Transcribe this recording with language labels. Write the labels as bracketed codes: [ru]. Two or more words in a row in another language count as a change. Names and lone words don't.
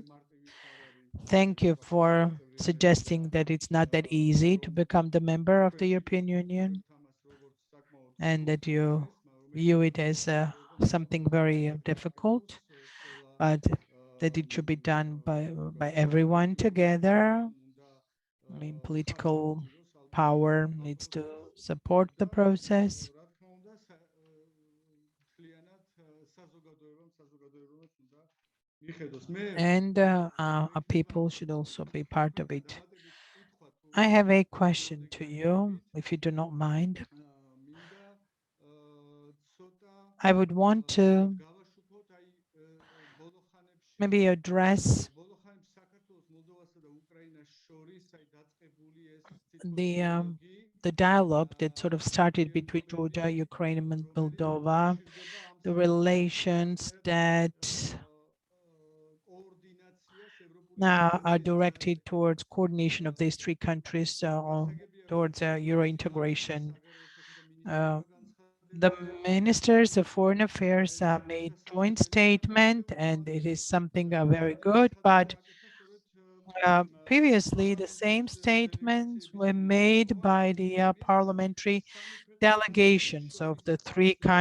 [en] Thank you for suggesting that it's not that easy to become the member of the European Union and that you view it as something very difficult, but that it should be done by everyone together. I mean, political power needs to support the process. [ka] რა თქმა უნდა, მთლიანად საზოგადოებამ საზოგადოებამაც უნდა მიხედოს. მე [en] And people should also be part of it. I have a question to you, if you do not mind. [ka] მინდა ცოტა [en] I would want to [ka] გავაშუქოთ აი ბოლო ხანებში [en] maybe address [ka] ბოლო ხანებში საქართველოს, მოლდოვასა და უკრაინას შორის აი დაწყებული ეს [en] the [ka] დიალოგი [en] the dialogue that sort of started between Georgia, Ukraine, and Moldova, the relations that [ka] კოორდინაციას ევროპული [en] now are directed towards coordination of these three countries towards Euro integration. The ministers of foreign affairs made joint statement, and it is something very good, but previously the same statements were made by the parliamentary delegations of the three countries.